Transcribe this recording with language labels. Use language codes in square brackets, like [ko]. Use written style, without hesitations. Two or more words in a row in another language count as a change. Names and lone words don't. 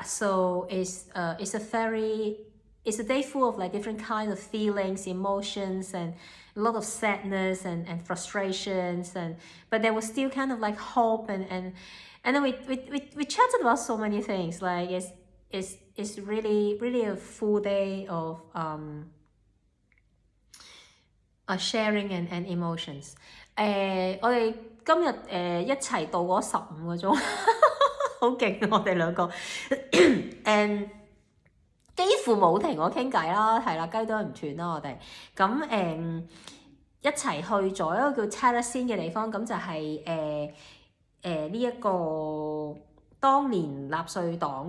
[en] So it's a day full of like different kinds of feelings, emotions, and a lot of sadness and frustrations, but there was still kind of like hope, and then we chatted about so many things. Like it's really a full day of sharing and emotions. [yue] 我哋今日一齊度咗15個鐘，好勁啊！我哋兩個，and 幾乎冇停我傾偈啦，係啦，雞都唔斷啦，我哋咁一齊去咗一個叫 Terracine 嘅地方，咁就係呢一個當年納粹黨